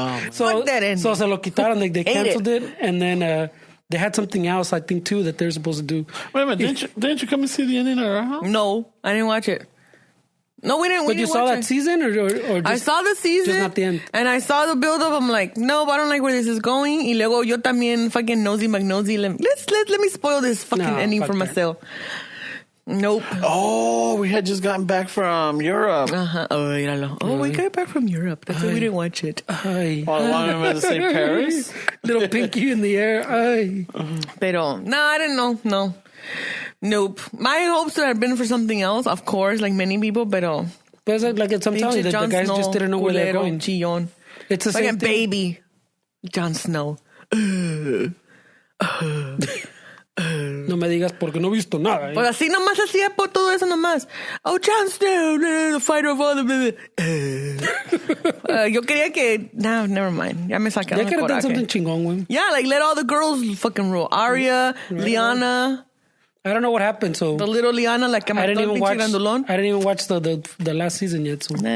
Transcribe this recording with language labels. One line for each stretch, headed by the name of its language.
English: So
Spanish: se lo quitaron,
English: they canceled it, and then they had something else, I think, too, that they're supposed to do. Wait a minute, didn't you come and see the ending of our house? No, I didn't watch it. No, we didn't. But you saw that season, or just, I saw the season, just not the end. And I saw the build up. I'm like, no, I don't like where this is going.
Spanish: Y luego yo también
English: fucking nosy McNosy. Let me spoil this fucking ending for myself. Nope. Oh, we had just gotten back from Europe. Oh, we got back from Europe. That's why we didn't watch it. I wanted to say Paris. Little pinky in the air. Pero no, I didn't know. No. Nope. My hopes would have been for something else, of course, like many people, but it's like I'm telling you, the guys just didn't know where they're going.
Spanish: Chillón.
English: It's the like same a thing. baby. Jon Snow.
Spanish: No me digas porque no he visto nada. Pues así nomás hacía por todo eso nomás.
English: Oh, Jon Snow, the fighter of all the...
Spanish: yo quería que...
English: No, never mind.
Spanish: Ya me sacaron
English: They could have done something chingón, güey. Yeah, like let all the girls fucking rule. Arya, Lyanna... I don't know what happened, so... The little Lyanna, like I didn't even watch the last season yet, so...